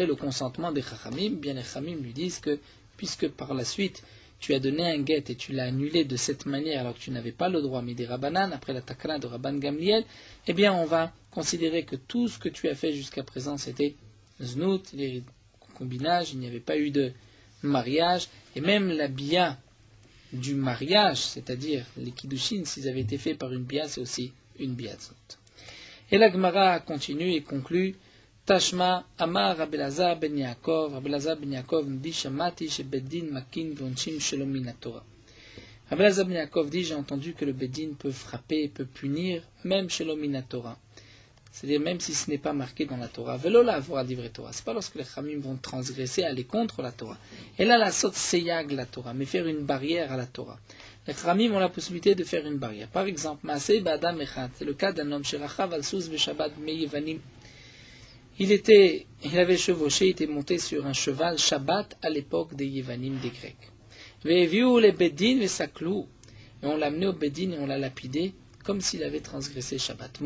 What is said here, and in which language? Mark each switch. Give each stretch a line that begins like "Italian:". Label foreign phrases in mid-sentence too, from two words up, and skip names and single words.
French: le consentement des Chachamim, bien les Chachamim lui disent que, puisque par la suite, tu as donné un guet et tu l'as annulé de cette manière alors que tu n'avais pas le droit, mais des Rabbanan, après la takana de Rabban Gamliel, eh bien on va considérer que tout ce que tu as fait jusqu'à présent c'était znout, les concubinages, il n'y avait pas eu de mariage, et même la bia du mariage, c'est-à-dire les kiddushin, s'ils avaient été faits par une bia, c'est aussi une bia znout. Et la Gemara continue et conclut Tashma, Amar Rabbi Elazar ben Yaakov. Rabbi Elazar ben Yaakov nous dit
Hebrew: שמעתי שבית דין מכין ועונשין שלא מן התורה.
French: Rabbi Elazar ben Yaakov dit j'ai entendu que le beddin peut frapper, peut punir, même
Hebrew: שלא מן התורה.
French: C'est-à-dire même si ce n'est pas marqué dans la Torah.
Hebrew: ולא לעבור דברי תורה.
French: C'est pas lorsque les Chamim vont transgresser, aller contre la Torah. Et là
Hebrew: לעשות סייג לתורה,
French: mais faire une barrière à la Torah. Les Chamim ont la possibilité de faire une barrière. Par exemple,
Hebrew: מעשה באדם אחד.
French: C'est le cas d'un homme
Hebrew: שרכב על סוס בשבת בימי יוונים.
French: Il avait chevauché, il était monté sur un cheval Shabbat à l'époque des Yevanim, des Grecs.
Hebrew: והביאוהו לבית דין וסקלוהו.
French: Et on l'a amené au bedin et on l'a lapidé comme s'il avait transgressé Shabbat.